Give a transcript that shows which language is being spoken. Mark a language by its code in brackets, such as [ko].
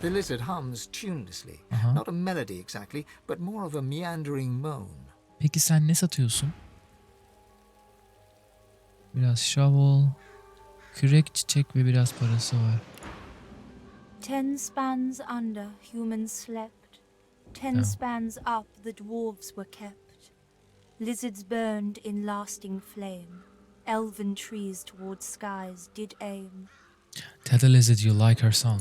[en] The lizard hums tunelessly. Not a melody exactly, but more of a meandering moan. [tr] Peki sen ne satıyorsun? Biraz shovel, kürek, çiçek ve biraz parası var. [en] 10 spans under, humans slept. 10 spans up, the dwarves were kept. Lizards burned in lasting flame. Elven trees towards skies did aim. Tell the lizard you like her song.